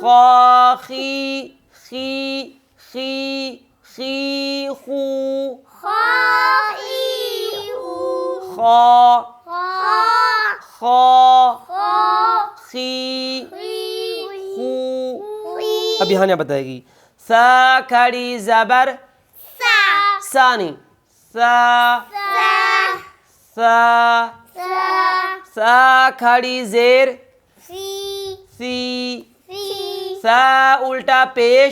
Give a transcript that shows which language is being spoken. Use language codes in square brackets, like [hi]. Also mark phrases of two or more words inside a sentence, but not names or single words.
[ur] خا خی خی خی خی خو خائی خو خا خا خا خا خی خی خو خی اب یہاں بتائے گی سا کھڑی زبر سا سا نہیں سا سا سا سا سا کھڑی زیر سی سی سی سا الٹا پیش